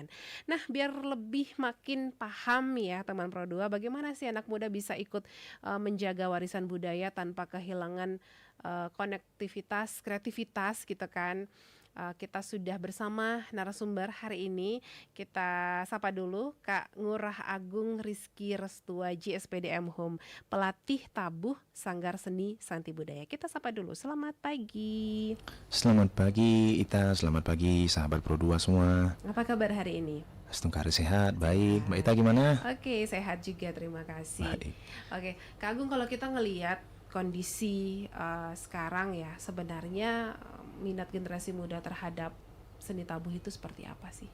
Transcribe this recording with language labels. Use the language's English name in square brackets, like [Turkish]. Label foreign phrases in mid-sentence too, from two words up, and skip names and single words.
[Indonesian] Nah, biar lebih makin paham ya teman Pro 2, bagaimana sih anak muda bisa ikut menjaga warisan budaya tanpa kehilangan konektivitas, kreativitas gitu kan. Kita sudah bersama narasumber hari ini. Kita sapa dulu Kak Ngurah Agung Rizky Restuaji, SPDM Home, pelatih tabuh Sanggar Seni Santi Budaya. Kita sapa dulu. Selamat pagi. Selamat pagi Ita, selamat pagi sahabat Pro 2 semua. Apa kabar hari ini? Setengkari sehat, baik. Mbak Ita gimana? Oke, sehat juga, terima kasih. Baik. Oke, Kak Agung, kalau kita ngelihat kondisi sekarang ya, sebenarnya minat generasi muda terhadap seni tabuh itu seperti apa sih?